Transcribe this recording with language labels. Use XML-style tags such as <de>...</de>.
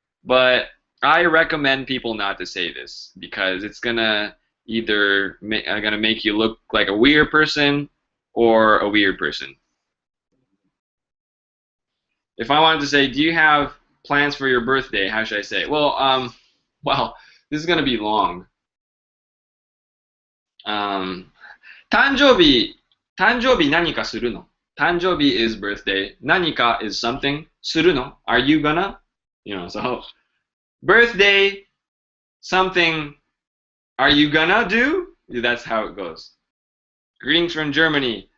<en>But I recommend people not to say this because it's gonna make you look like a weird person or a weird person. If I wanted to say, do you have plans for your birthday? How should I say? Well, this is gonna be long.</en> <ja>Um, 誕生日何かするの?</ja> <en>誕生日 is birthday. 何か is something.</en> <ja>するの?</ja> <en>Are you gonna? You know, so birthday something. Are you gonna do? That's how it goes. Greetings from Germany.</en>